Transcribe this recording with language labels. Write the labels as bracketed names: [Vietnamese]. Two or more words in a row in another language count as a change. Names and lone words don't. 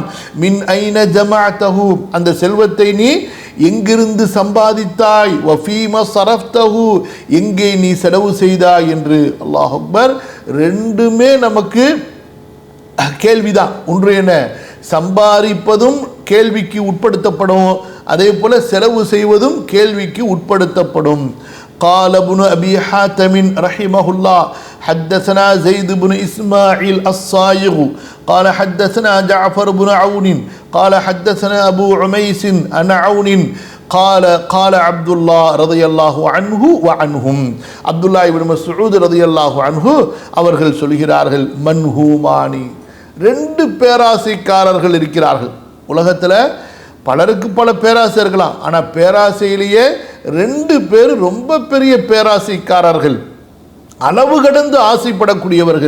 [Arabic] من أين جمعته, [Tamil] அந்த செல்வத்தை நீ எங்கிருந்து சம்பாதித்தாய், [Arabic] وفيم صرفته, [Tamil] எங்கே நீ செலவு செய்தாய் என்று. [Arabic] الله أكبر. [Tamil] ரெண்டுமே நமக்கு கேள்விதான். ஒன்று என்ன, சம்பாதிப்பதும் கேள்விக்கு உட்படுத்தப்படும், அதே போல செலவு செய்வதும் கேள்விக்கு உட்படுத்தப்படும். [Arabic] قال ابن أبي حاتم رحمه الله حدثنا زيد بن إسماعيل الصايغ قال حدثنا جعفر بن عون قال حدثنا أبو عميس عن عون قال عبد الله رضي الله عنه وعنهم, عبد الله بن مسعود رضي الله عنه [Tamil] அவர்கள் சொல்கிறார்கள், மன்ஹூமானி, 2 பேராசைக்காரர்கள் இருக்கிறார்கள். உலகத்தில் பலருக்கு பல பேராசை இருக்கலாம், ஆனால் பேராசையிலேயே 2 பேர் ரொம்ப பெரிய பேராசைக்காரர்கள், அளவு கடந்து ஆசைப்படக்கூடியவர்கள்.